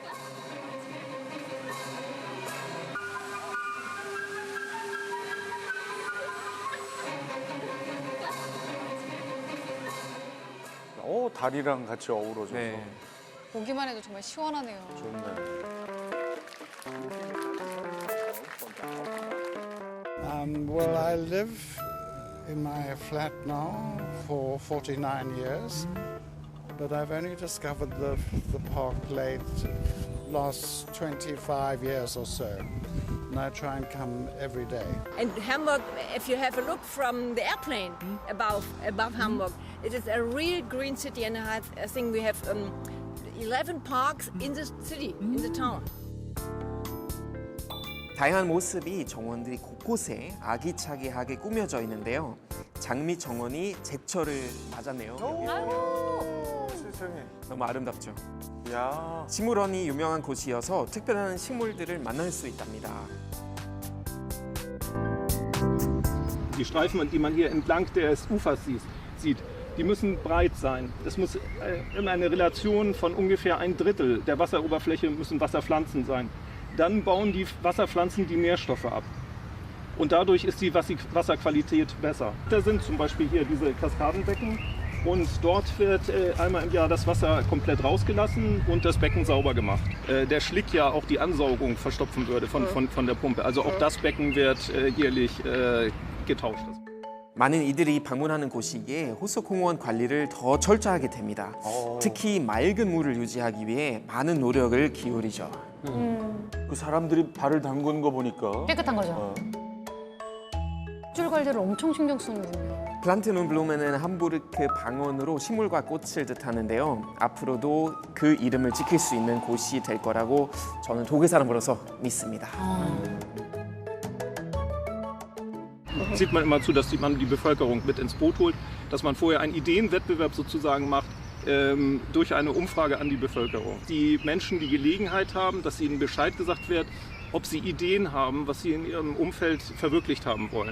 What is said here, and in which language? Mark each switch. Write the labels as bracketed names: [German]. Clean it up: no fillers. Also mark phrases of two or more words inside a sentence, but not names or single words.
[Korean] 다리랑 같이 어우러져서 네. 보기만 해도 정말 시원하네요. 좋네. [English] Well, I live in my flat now for 49 years, but I've only discovered the park late last 25 years or so, and I try and come every day. And Hamburg, if you have a look from the airplane above Hamburg, it is a real green city, and I think we have 11 parks in the city, in the town. [Korean] 다양한 모습이 정원들이 곳곳에 아기자기하게 꾸며져 있는데요. 장미 정원이 제철을 맞았네요. 세상에. 너무 아름답죠. Ja. 식물원이 유명한 곳이어서 특별한 식물들을 만날 수 있답니다. [German] Die Streifen, die man hier entlang des Ufers sieht, die müssen breit sein. Es muss immer eine Relation von ungefähr 1/3 der Wasseroberfläche müssen Wasserpflanzen sein. Dann bauen die Wasserpflanzen die Nährstoffe ab. Und dadurch ist die Wasserqualität besser. Da sind zum Beispiel hier diese Kaskadenbecken. Und dort wird einmal im Jahr das Wasser komplett rausgelassen und das Becken sauber gemacht. Der Schlick ja auch die Ansaugung verstopfen würde von der Pumpe. Also auch das Becken wird jährlich getauscht. [Korean] 많은 이들이 방문하는 곳이기에 호수공원 관리를 더 철저하게 됩니다. 특히 맑은 물을 유지하기 위해 많은 노력을 기울이죠. 그 사람들이 발을 담근 거 보니까 깨끗한 거죠. 줄 관리를 엄청 신경 쓰는군요. 플란테눔 블루men은 함부르크 방언으로 식물과 꽃을 뜻하는데요. 앞으로도 그 이름을 지킬 수 있는 곳이 될 거라고 저는 독일 사람으로서 믿습니다. [German] Sieht man immer zu, dass man die Bevölkerung mit ins Boot holt, dass man vorher einen Ideenwettbewerb sozusagen macht durch eine Umfrage an die Bevölkerung. Die Menschen die Gelegenheit haben, dass ihnen Bescheid gesagt wird, ob sie Ideen haben, was sie in ihrem Umfeld verwirklicht haben wollen.